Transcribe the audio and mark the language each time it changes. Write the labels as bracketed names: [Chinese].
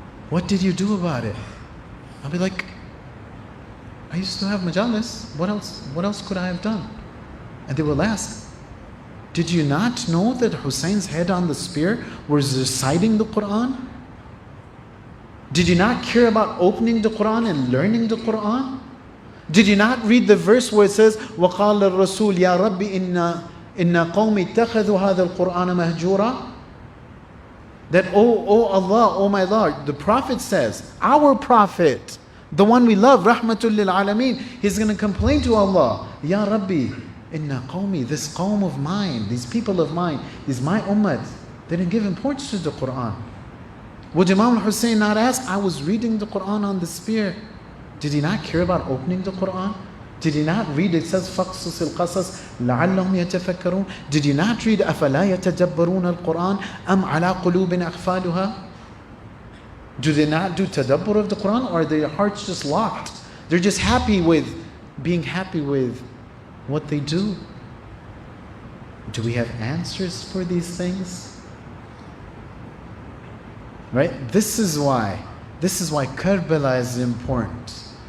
[English] What did you do about it? I'll be like, I used to have majalis. What else could I have done? And they will ask, did you not know that Hussein's head on the spear was reciting the Quran? Did you not care about opening the Quran and learning the Quran? Did you not read the verse where it says, [Arabic] وَقَالَ الرَّسُولِ يَا رَبِّ إِنَّ قَوْمِ اتَّخَذُوا هَذَا الْقُرْآنَ مَهْجُورًا? [English] That, oh Allah, oh my Lord, the Prophet says, our Prophet, the one we love, Rahmatul lil Alameen, he's going to complain to Allah, [Arabic] Ya Rabbi, inna qawmi, [English] this qawm of mine, these people of mine, these my ummah, they didn't give importance to the Quran. Would Imam al-Hussein not ask, I was reading the Quran on the spear. Did he not care about opening the Quran? Did he not read, it says, [Arabic] فَقْصُصِ الْقَصَص لَعَلَّهُمْ يَتَفَكَّرُونَ? [English] Did you not read, [Arabic] أَفَلَا يَتَدَبَّرُونَ الْقُرْآنَ أَمْ عَلَىٰ قُلُوبٍ أَقْفَالُهَا? [English] Do they not do tadabbur of the Quran, or are their hearts just locked? They're just being happy with what they do. Do we have answers for these things? Right? This is why Karbala is important.